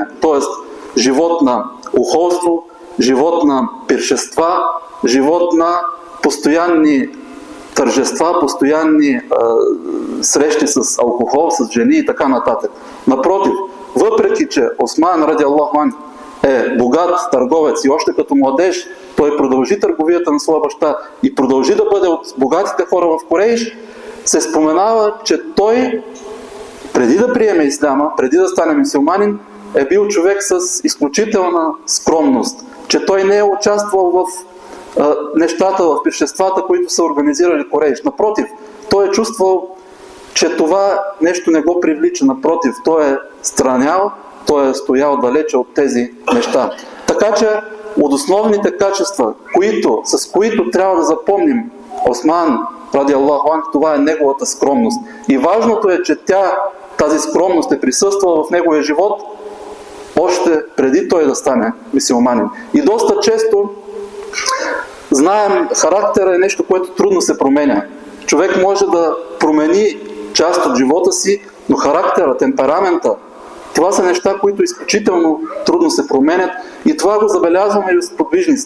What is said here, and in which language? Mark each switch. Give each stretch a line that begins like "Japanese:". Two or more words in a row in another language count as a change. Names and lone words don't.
Bulgarian: Тоест, живот на ухолство, живот на пиршества, живот на постоянни тържества, постоянни срещи с алкохол, с жени и така нататък. Напротив, въпреки че Осман
Arabic: رضي الله عنه
Bulgarian: е богат търговец и още като младеж той продължи търговията на своя баща и продължи да бъде от богатите хора в Курейш, се споменава, че той преди да приеме исляма, преди да стане мюсюлманин, е бил човек с изключителна скромност, че той не е участвал в нещата, в пиршествата, които са организирали Курейш. Напротив, той е чувствал, че това нещо не го привлича. Напротив, той е странял, той е стоял далече от тези неща. Така че от основните качества, с които трябва да запомним Осман
Arabic: رضي الله عنه,
Bulgarian: това е неговата скромност. И важното е, че тази скромност е присъствала в неговия живот още преди той да стане мюсюлманин. И доста често знаем, характера е нещо, което трудно се променя. Човек може да промени част от живота си, но характера, темперамента, това са неща, които изключително трудно се променят и това го забелязваме и с подвижниците.